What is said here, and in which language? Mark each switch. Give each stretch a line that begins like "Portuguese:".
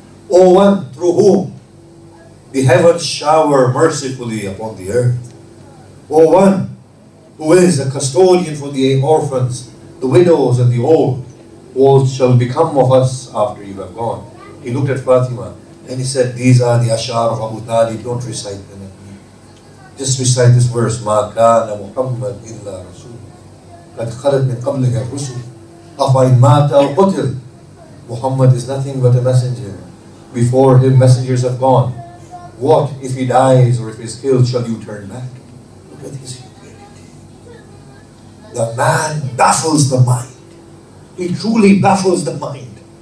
English: O one through whom the heavens shower mercifully upon the earth. O one who is a custodian for the orphans, the widows and the old. What shall become of us after you have gone? He looked at Fatima and he said, these are the ashar of Abu Talib, don't recite them at me. Just recite this verse,
Arabic: مَا كَانَ مُحَمَّدْ إِلَّا رَسُولٌ قَدْ خَلَتْ مِنْ قَبْلِهِ الرُّسُلُ أَفَإِنْ مَاتَ أَوْ قُتِلَ.
English: Muhammad is nothing but a messenger. Before him, messengers have gone. What if he dies or if he is killed, shall you turn back? Look at his humility. The man baffles the mind. He truly baffles the mind.